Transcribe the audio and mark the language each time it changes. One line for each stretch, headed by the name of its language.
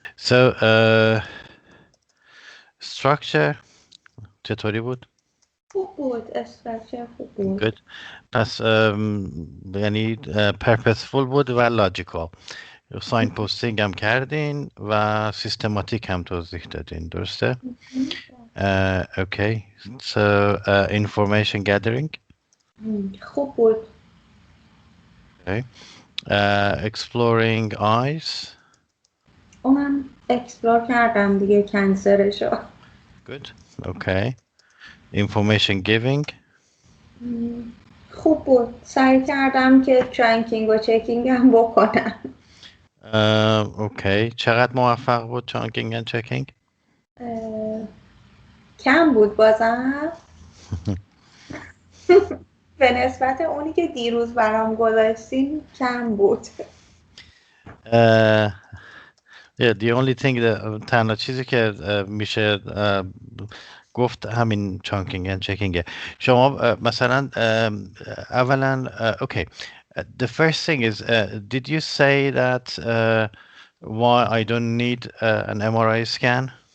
English: So structure
Persian: چطوری بود؟ خوب بود. استراکچر خوب بود.
English: Good.
Persian: پس یعنی purposeful بود و logical. ساین پوستینگ هم کردین و سیستماتیک هم توضیح دادین درسته؟ Okay.
English: So information gathering.
Persian: خوب بود.
English: Okay. Exploring eyes.
Persian: اونم اکسپلور کردم دیگه کنسرشو.
English: Good. Okay. Information giving.
Persian: خوب بود. سعی کردم که ترانکینگ و چکینگ هم بکنم.
English: Okay.
Persian: چقدر موفق بود
English: chunking and checking؟
Persian: اه، کم بود بازم. به نسبت اونی که دیروز برام گذاشتین کم بود.
English: uh, yeah, the only thing that
Persian: تنها چیزی که میشه گفت همین chunking and checkingه. شما مثلا اولا okay.
English: The first thing is did you say that why I don't need an MRI scan?